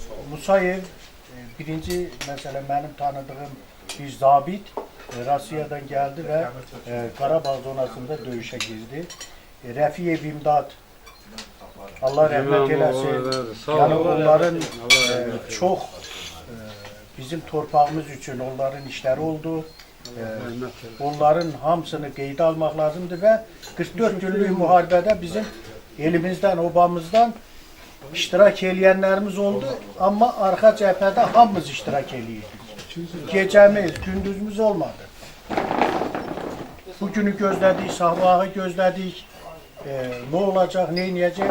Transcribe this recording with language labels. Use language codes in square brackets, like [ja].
[tr] Musayev birinci mesela benim tanıdığım bir zabit Rusya'dan geldi ve Karabağ zonasında dövüşe girdi. Refiyev İmdat, Allah rahmet eylesin. Yani onların çok bizim torpağımız için onların işleri oldu. [az] Onların hamısını qeydə almaq lazımdır və 44 günlük müharibədə bizim elimizdən, obamızdan iştirak eləyənlərimiz oldu. Amma arxa cəbhədə hamımız iştirak eləyirdik. Gecəmiz, gündüzümüz olmadı. Bugünü gözlədik, sabahı gözlədik. Ne olacaq, ne eləyəcək?